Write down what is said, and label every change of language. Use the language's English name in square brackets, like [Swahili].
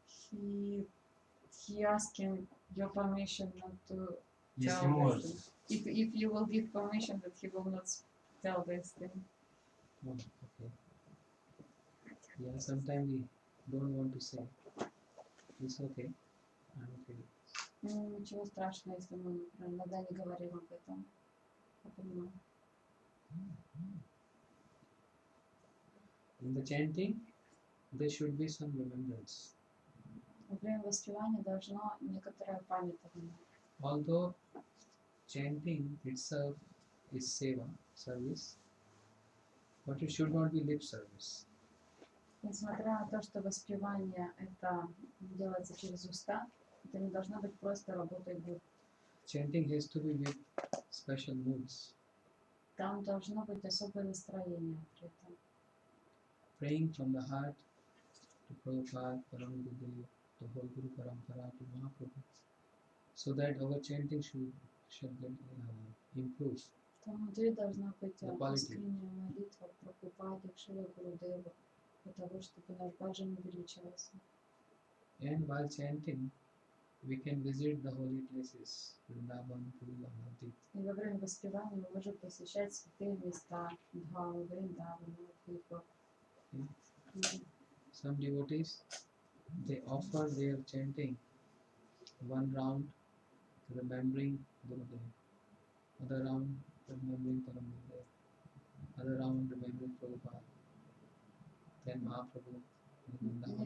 [English] He asking your permission not to [Russian] Если [English] tell [Russian] можно. [English] this thing. If you will give permission that he will not tell this thing. Oh, okay. Yeah, sometimes we don't want to say. It's okay. I'm okay. [Russian] Ничего страшного, если мы иногда не говорим об этом. Я понимаю. [English] In the chanting, there should be some remembrance. [Russian] Во время воспевания должно некоторое памятование. [English] Although chanting itself is seva, service, but it should not be lip service. [Russian] Несмотря на то, что воспевание это делается через уста, это не должно быть просто работой губ. [English] Chanting has to be with special moods. [Russian] Там должно быть особое настроение при этом. [English] Praying from the heart to Prabhupada, Param Gurudev, to whole Guru Parampara, to Mahaprabhu, so that our chanting should get improved. [Russian] Там внутри должна быть [English] The quality. [Russian] искренняя молитва про Прабхупаде, Шрила Гурудеву, для того, чтобы наш баджан увеличивался. [English] And while chanting, we can visit the holy places, Vrindavan, Puri, Navadvip. [Russian] И во время воспевания мы можем посещать святые места, Дхаму, Вриндавану, Навадвипу. [English] Some devotees, they offer their chanting one round remembering Gurudev, other round remembering Param Gurudev, other round remembering Prabhupada, then Mahaprabhu, then Vrindavan